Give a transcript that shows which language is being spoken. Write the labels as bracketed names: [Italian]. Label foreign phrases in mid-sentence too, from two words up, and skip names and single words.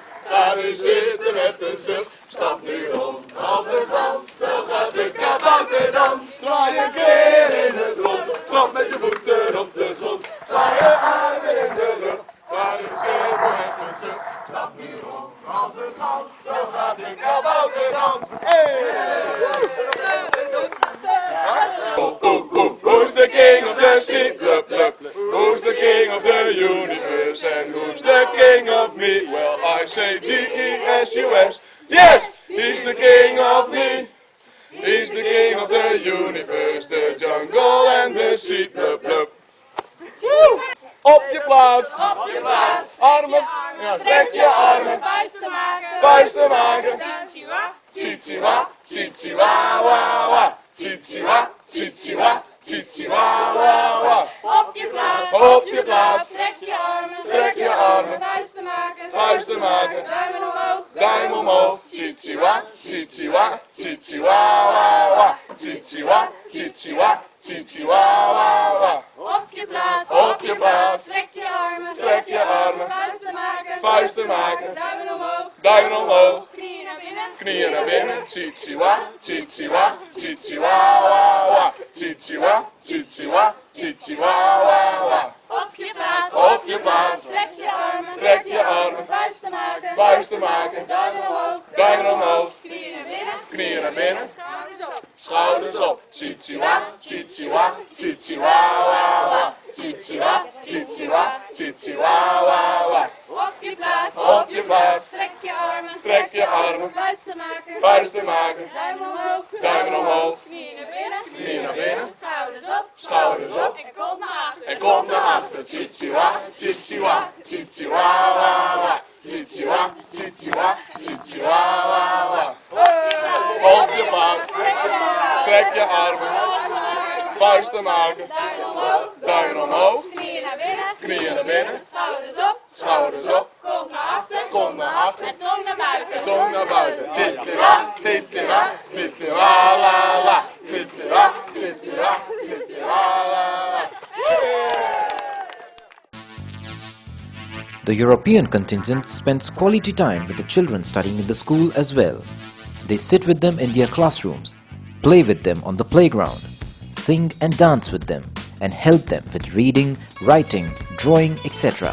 [Dutch] Ga nu zitten met een zucht, stap nu rond als een band. Zo gaat de kabouterdans, zwaai je keer in het rond. Stamp met je voeten op de grond, zwaai je armen in de lucht. Ga nu zitten met een zucht, stap nu rond als een band. Zo gaat de kabouterdans. [English] Who's the king of the sea? Blup, blup. Who's the king of the universe? And who's the king of me? Well, I say G-E-S-U-S. Yes, he's the king of me. He's the king of the universe, the jungle and the sea. [Dutch] Blup, blup. Op je plaats. Op je plaats. Armen. Ja, strek je armen. Vuisten maken. Vuisten maken. Chichiwa. Chichiwa, chichiwa, wa, wa. Chichiwa, chichiwa, chichiwa, wa, wa. Op je plaats. Op je plaats. Strek je armen. Strek je armen. Vuisten maken. Vuisten maken. Duimen omhoog. Duim omhoog. Chichiwa, chichiwa, chichiwa, wa, wa. Chichiwa, chichiwa, chichiwa, wa, wa. Op je plaats. Op je plaats. Strek je armen. Strek je armen. Vuisten maken. Vuisten maken. Duimen omhoog. Duim omhoog. Knieën naar binnen. Knieën naar binnen. Chichiwa, chichiwa, chichiwa, wa, wa. Chichiwa, chichiwa, chichiwa, wa, wa. Op je plaats. Op je plaats. Strek je armen. Strek je armen. Vuisten maken. Vuisten maken. Duimen omhoog. Duimen omhoog. Knieën naar binnen. Knieën naar binnen. Schouders op. Schouders op. Chichiwa, chichiwa, chichiwa, wa, wa. Chichiwa, chichiwa, chichiwa, wa, wa. Op je plaats. Op je plaats. Strek je armen. Strek je armen. Vuisten maken. Vuisten maken. Duimen omhoog. Duimen omhoog. Knieën naar binnen. Knieën naar binnen. Schouders op. Schouders op. En kont naar achter. En kom naar achter. Chichiwa, chichiwa, chichiwa, wa, wa. Chichiwa, chichiwa, chichiwa, wa, wa. Op je plaats. Strek je armen. Vuisten maken. Duimen omhoog. Duimen omhoog. Knieën naar binnen. Knieën naar binnen. Schouders op. Schouders op. Kont naar achter. Kont naar achter. En tong naar buiten. Tong naar buiten. Titira, titira, titira, la, la. Titira, titira, titira, la, la. [English] The European contingent spends quality time with the children studying in the school as well. They sit with them in their classrooms, play with them on the playground, sing and dance with them, and help them with reading, writing, drawing, etc.